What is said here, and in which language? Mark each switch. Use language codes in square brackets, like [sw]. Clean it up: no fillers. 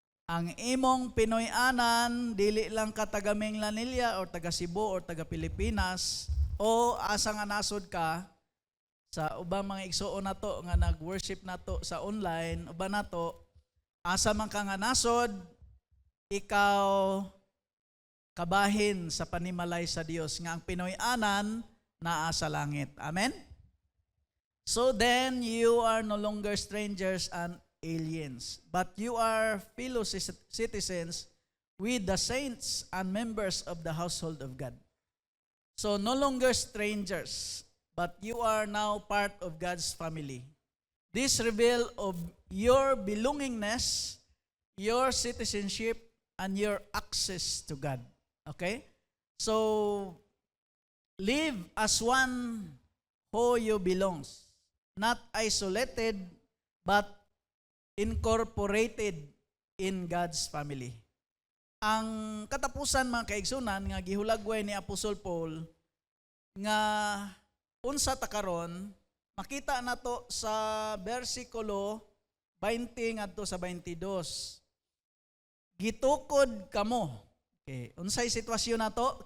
[ceb] Ang imong Pinoy-anan, dili lang ka taga Minglanilla or taga Cebu or taga Pilipinas o asa nga nasod ka sa ubang mga igsoon nato nga nag-worship nato sa online, uban nato asa man ka nga nasod, ikaw kabahin sa panimalay sa Dios nga ang Pinoy-anan naa sa langit. Amen? [en] So then, you are no longer strangers and aliens, but you are fellow citizens with the saints and members of the household of God. So, no longer strangers, but you are now part of God's family. This reveal of your belongingness, your citizenship, and your access to God. Okay? So, live as one who you belongs. Not isolated, but incorporated in God's family. [ceb] Ang katapusan mga kaigsunan nga gihulagway ni Apostol Paul nga unsa ta karon makita nato sa bersikulo 20 ngadto sa 22. Gitukod kamo. Okay, unsay sitwasyon nato?